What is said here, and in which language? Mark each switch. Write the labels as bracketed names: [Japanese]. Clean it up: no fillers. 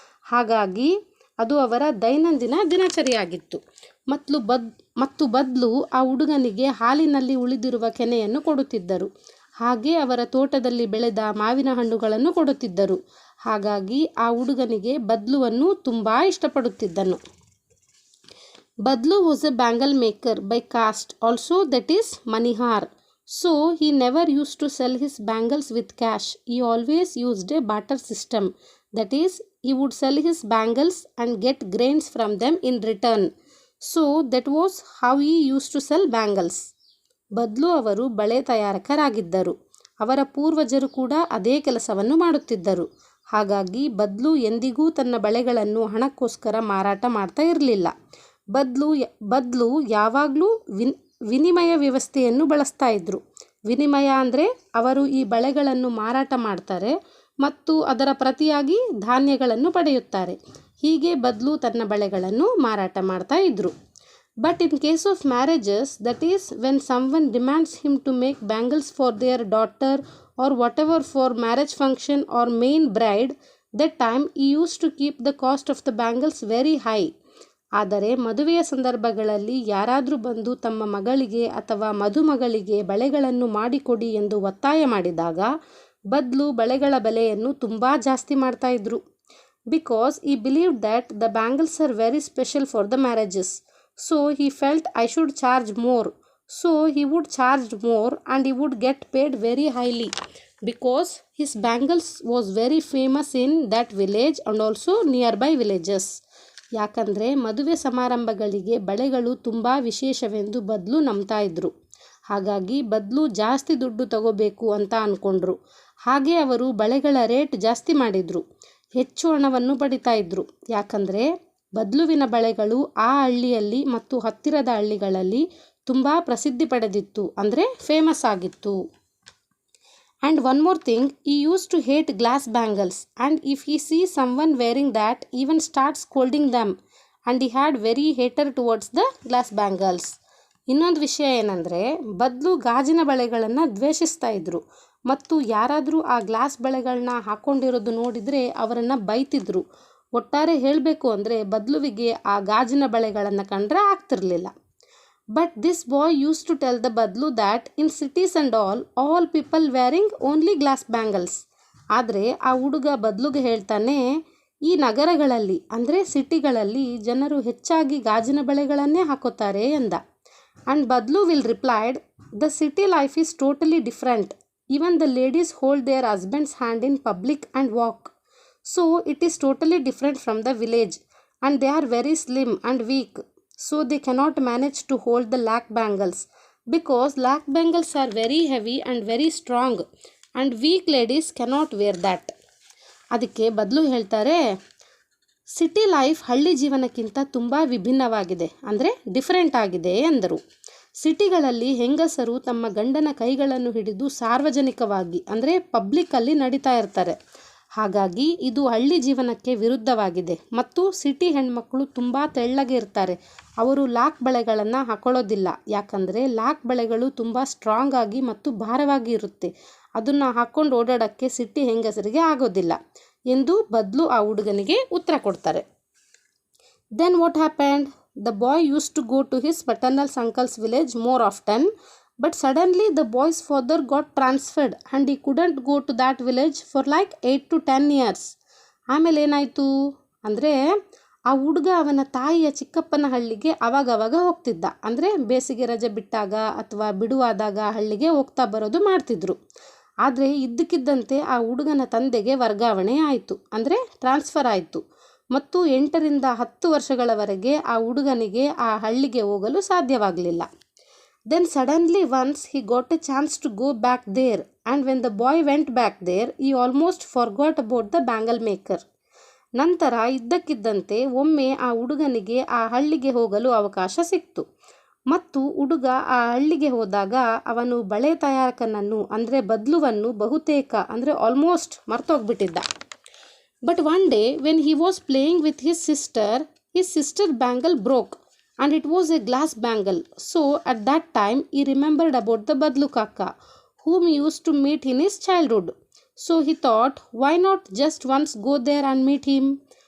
[Kannada] ಹಾಗಾಗಿ ಅದು ಅವರ ದೈನಂದಿನ ದಿನಚರಿಯಾಗಿತ್ತು. ಮತ್ತು ಬದ್ಲು ಆ ಹುಡುಗನಿಗೆ ಹಾಲಿನಲ್ಲಿ ಉಳಿದಿರುವ ಕೆನೆಯನ್ನು ಕೊಡುತ್ತಿದ್ದರು. ಹಾಗೆ ಅವರ ತೋಟದಲ್ಲಿ ಬೆಳೆದ ಮಾವಿನ ಹಣ್ಣುಗಳನ್ನು ಕೊಡುತ್ತಿದ್ದರು. ಹಾಗಾಗಿ ಆ ಹುಡುಗನಿಗೆ ಬದ್ಲುವನ್ನು ತುಂಬ ಇಷ್ಟಪಡುತ್ತಿದ್ದನು. [English] Badlu was a bangle maker by caste, also that is Manihar. So he never used to sell his bangles with cash. He always used a barter system. That is, he would sell his bangles and get grains from them in return. So that was how he used to sell bangles. [Kannada] ಬದ್ಲು ಅವರು ಬಳೆ ತಯಾರಕರಾಗಿದ್ದರು. ಅವರ ಪೂರ್ವಜರು ಕೂಡ ಅದೇ ಕೆಲಸವನ್ನು ಮಾಡುತ್ತಿದ್ದರು. ಹಾಗಾಗಿ ಬದ್ಲು ಎಂದಿಗೂ ತನ್ನ ಬಳೆಗಳನ್ನು ಹಣಕ್ಕೋಸ್ಕರ ಮಾರಾಟ ಮಾಡ್ತಾ ಇರಲಿಲ್ಲ. ಬದ್ಲು ಯಾವಾಗಲೂ ವಿನಿಮಯ ವ್ಯವಸ್ಥೆಯನ್ನು ಬಳಸ್ತಾ ಇದ್ದರು. ವಿನಿಮಯ ಅಂದರೆ ಅವರು ಈ ಬಳೆಗಳನ್ನು ಮಾರಾಟ ಮಾಡ್ತಾರೆ ಮತ್ತು ಅದರ ಪ್ರತಿಯಾಗಿ ಧಾನ್ಯಗಳನ್ನು ಪಡೆಯುತ್ತಾರೆ. ಹೀಗೆ ಬದ್ಲು ತನ್ನ ಬಳೆಗಳನ್ನು ಮಾರಾಟ ಮಾಡ್ತಾ ಇದ್ದರು. [English] But in case of marriages, that is when someone demands him to make bangles for their daughter or whatever for marriage function or main bride, that time he used to keep the cost of the bangles very high. [Kannada] ಆದರೆ ಮದುವೆಯ ಸಂದರ್ಭಗಳಲ್ಲಿ ಯಾರಾದರೂ ಬಂದು ತಮ್ಮ ಮಗಳಿಗೆ ಅಥವಾ ಮದುಮಗಳಿಗೆ ಬಳೆಗಳನ್ನು ಮಾಡಿಕೊಡಿ ಎಂದು ಒತ್ತಾಯ ಮಾಡಿದಾಗ ಬದ್ಲು ಬಳೆಗಳ ಬೆಲೆಯನ್ನು ತುಂಬ ಜಾಸ್ತಿ ಮಾಡ್ತಾ ಇದ್ರು. [English] Because he believed that the bangles are very special for the marriages. So he felt I should charge more. So he would charge more and he would get paid very highly because his bangles was very famous in that village and also nearby villages. [Kannada] ಯಾಕಂದರೆ ಮದುವೆ ಸಮಾರಂಭಗಳಿಗೆ ಬಳೆಗಳು ತುಂಬ ವಿಶೇಷವೆಂದು ಬದ್ಲು ನಂಬ್ತಾ ಇದ್ರು. ಹಾಗಾಗಿ ಬದ್ಲು ಜಾಸ್ತಿ ದುಡ್ಡು ತಗೋಬೇಕು ಅಂತ ಅಂದ್ಕೊಂಡ್ರು. ಹಾಗೆ ಅವರು ಬಳೆಗಳ ರೇಟ್ ಜಾಸ್ತಿ ಮಾಡಿದರು. ಹೆಚ್ಚು ಹಣವನ್ನು ಪಡಿತಾ ಇದ್ರು. ಯಾಕಂದರೆ ಬದ್ಲುವಿನ ಬಳೆಗಳು ಆ ಹಳ್ಳಿಯಲ್ಲಿ ಮತ್ತು ಹತ್ತಿರದ ಹಳ್ಳಿಗಳಲ್ಲಿ ತುಂಬ ಪ್ರಸಿದ್ಧಿ ಪಡೆದಿತ್ತು, ಅಂದರೆ ಫೇಮಸ್ ಆಗಿತ್ತು. [English] And one more thing, he used to hate glass bangles and if he sees someone wearing that, even start scolding them and he had very hater towards the glass bangles. [Kannada] ಇನ್ನೊಂದು ವಿಷಯ ಏನಂದರೆ ಬದ್ಲು ಗಾಜಿನ ಬಳೆಗಳನ್ನು ದ್ವೇಷಿಸ್ತಾ ಇದ್ರು ಮತ್ತು ಯಾರಾದರೂ ಆ ಗ್ಲಾಸ್ ಬಳೆಗಳನ್ನ ಹಾಕ್ಕೊಂಡಿರೋದು ನೋಡಿದರೆ ಅವರನ್ನು ಬೈತಿದ್ರು. ಒಟ್ಟಾರೆ ಹೇಳಬೇಕು ಅಂದರೆ ಬದ್ಲುವಿಗೆ ಆ ಗಾಜಿನ ಬಳೆಗಳನ್ನು ಕಂಡ್ರೆ ಆಗ್ತಿರಲಿಲ್ಲ. [English] But this boy used to tell the Badlu that in cities and all people wearing only glass bangles. [Kannada] ಆದರೆ ಆ ಹುಡುಗ ಬದ್ಲುಗೆ ಹೇಳ್ತಾನೆ, ಈ ನಗರಗಳಲ್ಲಿ ಅಂದರೆ ಸಿಟಿಗಳಲ್ಲಿ ಜನರು ಹೆಚ್ಚಾಗಿ ಗಾಜಿನ ಬಳೆಗಳನ್ನೇ ಹಾಕೋತಾರೆ ಎಂದ. [English] And Badlu will replied, the city life is totally different. Even the ladies hold their husbands hand in public and walk. So it is totally different from the village and they are very slim and weak. So they cannot manage to hold the lakh bangles because lakh bangles are very heavy and very strong and weak ladies cannot wear that. [Kannada] ಅದಕ್ಕೆ ಬದ್ಲು ಹೇಳ್ತಾರೆ, city life ಹಳ್ಳಿ ಜೀವನಕ್ಕಿಂತ ತುಂಬ ವಿಭಿನ್ನವಾಗಿದೆ, ಅಂದರೆ different ಆಗಿದೆ ಎಂದರು. ಸಿಟಿಗಳಲ್ಲಿ ಹೆಂಗಸರು ತಮ್ಮ ಗಂಡನ ಕೈಗಳನ್ನು ಹಿಡಿದು ಸಾರ್ವಜನಿಕವಾಗಿ ಅಂದರೆ ಪಬ್ಲಿಕ್ಕಲ್ಲಿ ನಡೀತಾ ಇರ್ತಾರೆ. ಹಾಗಾಗಿ ಇದು ಹಳ್ಳಿ ಜೀವನಕ್ಕೆ ವಿರುದ್ಧವಾಗಿದೆ ಮತ್ತು ಸಿಟಿ ಹೆಣ್ಮಕ್ಕಳು ತುಂಬ ತೆಳ್ಳಗೆ ಇರ್ತಾರೆ. ಅವರು ಲಾಕ್ ಬಳೆಗಳನ್ನು ಹಾಕೊಳ್ಳೋದಿಲ್ಲ. ಯಾಕಂದರೆ ಲಾಕ್ ಬಳೆಗಳು ತುಂಬ ಸ್ಟ್ರಾಂಗ್ ಆಗಿ ಮತ್ತು ಭಾರವಾಗಿ ಇರುತ್ತೆ. ಅದನ್ನು ಹಾಕ್ಕೊಂಡು ಓಡಾಡೋಕ್ಕೆ ಸಿಟಿ ಹೆಂಗಸರಿಗೆ ಆಗೋದಿಲ್ಲ ಎಂದು ಬದ್ಲು ಆ ಹುಡುಗನಿಗೆ ಉತ್ತರ ಕೊಡ್ತಾರೆ. [English] Then what happened? The boy used to go to his paternal's uncle's village more often. But suddenly the boy's father got transferred and he couldn't go to that village for like 8 to 10 years. [Kannada] ಆಮೇಲೆ ಏನಾಯಿತು ಅಂದರೆ ಆ ಹುಡುಗ ಅವನ ತಾಯಿಯ ಚಿಕ್ಕಪ್ಪನ ಹಳ್ಳಿಗೆ ಅವಾಗವಾಗ ಹೋಗ್ತಿದ್ದ. ಅಂದರೆ ಬೇಸಿಗೆ ರಜೆ ಬಿಟ್ಟಾಗ ಅಥವಾ ಬಿಡುವಾದಾಗ ಹಳ್ಳಿಗೆ ಹೋಗ್ತಾ ಬರೋದು ಮಾಡ್ತಿದ್ರು. ಆದರೆ ಇದ್ದಕ್ಕಿದ್ದಂತೆ ಆ ಹುಡುಗನ ತಂದೆಗೆ ವರ್ಗಾವಣೆ ಆಯಿತು, ಅಂದರೆ ಟ್ರಾನ್ಸ್ಫರ್ ಆಯಿತು ಮತ್ತು 8 ರಿಂದ 10 ವರ್ಷಗಳವರೆಗೆ ಆ ಹುಡುಗನಿಗೆ ಆ ಹಳ್ಳಿಗೆ ಹೋಗಲು ಸಾಧ್ಯವಾಗಲಿಲ್ಲ. [English] Then suddenly once he got a chance to go back there and when the boy went back there he almost forgot about the bangle maker. [Kannada] ನಂತರ ಇದ್ದಕ್ಕಿದ್ದಂತೆ ಒಮ್ಮೆ ಆ ಹುಡುಗನಿಗೆ ಆ ಹಳ್ಳಿಗೆ ಹೋಗಲು ಅವಕಾಶ ಸಿಕ್ತು ಮತ್ತು ಹುಡುಗ ಆ ಹಳ್ಳಿಗೆ ಹೋದಾಗ ಅವನು ಬಳೆ ತಯಾರಕನನ್ನು ಅಂದರೆ ಬದ್ಲುವನ್ನು ಬಹುತೇಕ ಅಂದರೆ almost ಮರ್ತೋಗ್ಬಿಟ್ಟಿದ್ದ. [English] But one day when he was playing with his sister bangle broke. And it was a glass bangle. So at that time he remembered about the Badlu Kaka, whom he used to meet in his childhood. So he thought, why not just once go there and meet him?